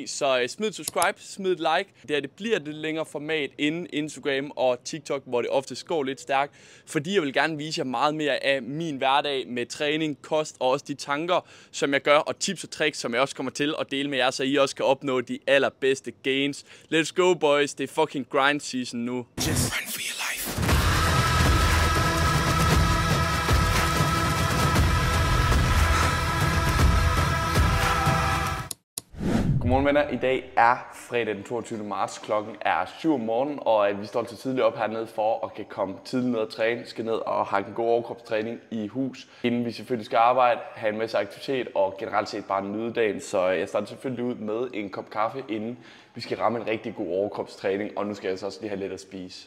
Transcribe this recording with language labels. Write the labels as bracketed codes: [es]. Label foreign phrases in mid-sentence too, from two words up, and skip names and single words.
[da] Så smid et subscribe, smid et like. Det bliver et lidt længere format inden Instagram og TikTok, hvor det ofte går lidt stærkt. Fordi jeg vil gerne vise jer meget mere af min hverdag med træning, kost og også de tanker, som jeg gør, og tips og tricks, som jeg også kommer til at dele med jer, så I også kan opnå de allerbedste gains. [en] Let's go, boys. [da] Det er [en] fucking grind season [da] nu. [en] Just run for your life. [da] Godmorgen venner, i dag er fredag den 22. marts, klokken er 7 om morgenen, og vi står til tidligt op hernede for at kan komme tidligt ned og træne, skal ned og have en god overkropstræning i hus, inden vi selvfølgelig skal arbejde, have en masse aktivitet og generelt set bare nyde dagen, så jeg starter selvfølgelig ud med en kop kaffe, inden vi skal ramme en rigtig god overkropstræning, og nu skal jeg altså også lige have lidt at spise.